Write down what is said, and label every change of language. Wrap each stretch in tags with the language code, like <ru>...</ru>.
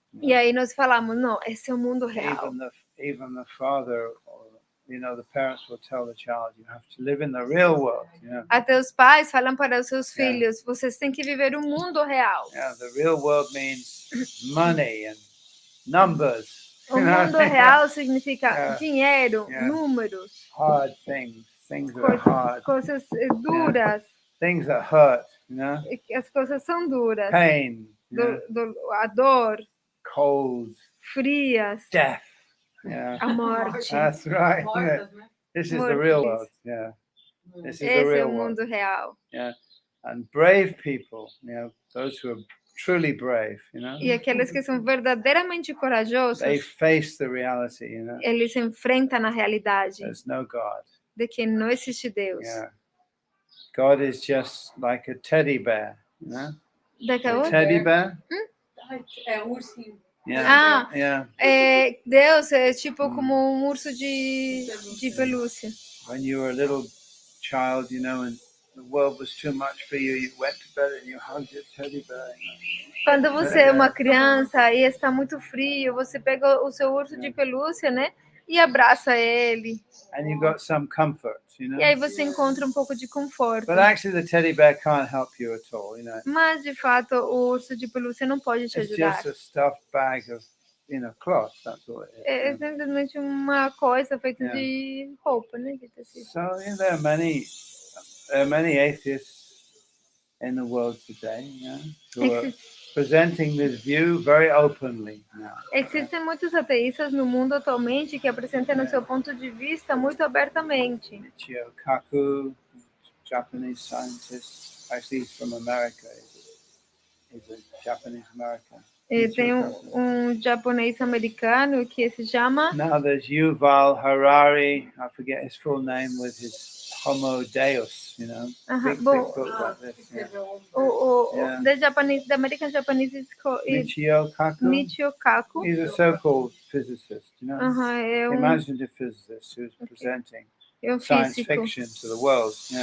<pt>E aí nós falamos, não, esse é o mundo real.</pt> <en>Even the father, or the parents will tell the child, "You have to live in the real world."</en> <pt>Até os pais falam para os seus filhos, vocês têm que viver o mundo real.</pt> <en>Yeah, the real world means money and numbers.</en> <pt>O mundo real significa dinheiro, números.</pt> <en>Hard things that are hard.</en> <pt>Coisas duras.</pt> <en>Things that hurt,</en> <pt>As coisas são duras.</pt> <en>Pain.</en> <pt>A dor.</pt> <en>Cold.</en> <pt>Frias.</pt> <en>Death.</en> <pt>A morte.</pt> <en>That's right. This is the real world. This is the real world.</en> <pt>Esse é o mundo real.</pt> <en>And brave people, those who are truly brave,</en> <pt>E aqueles que são verdadeiramente corajosos,</pt> <en>they face the reality,</en> <pt>eles enfrentam a realidade.</pt> <en>There's no God.</en> <pt>De que não existe Deus.</pt> <en>God is just like a teddy bear,</en> <pt>Daquela outra?</pt> <en>Teddy bear?</en> <pt>É um ursinho.</pt> <en>Yeah. Ah, Yeah.</en> <pt>Deus é tipo como um urso de pelúcia.</pt> <en>When you were a little child, and the world was too much for you, you went to bed and you hugged your teddy bear.</en> <pt>Quando você é uma criança e está muito frio, você pega o seu urso de pelúcia, né? E abraça ele.</pt> <en>And you got some comfort,</en> <pt>E aí você encontra um pouco de conforto.</pt> <en>But actually the teddy bear can't help you at all,</en> <pt>Mas, de fato, o urso de pelúcia não pode te</pt> <en>It's</en> <pt>ajudar.</pt> <en>just a stuffed bag of, cloth, that's all it is.</en> <pt>É simplesmente uma coisa feita de roupa, né? De tecido.</pt> <en>So, there are many atheists in the world today, who are presenting this view very openly now.</en> <pt>Existem muitos ateístas no mundo atualmente que apresentam o seu ponto de vista muito abertamente.</pt> <en>Michio Kaku, Japanese scientist, actually he's from America, he's a Japanese American.</en> <pt>Tem um japonês americano que se chama...</pt> <en>Now there's Yuval Harari, I forget his full name, with his Homo Deus, big book like this. The American Japanese is called Michio Kaku. He's a so-called physicist, Imagine a physicist who's presenting science fiction to the world.</en>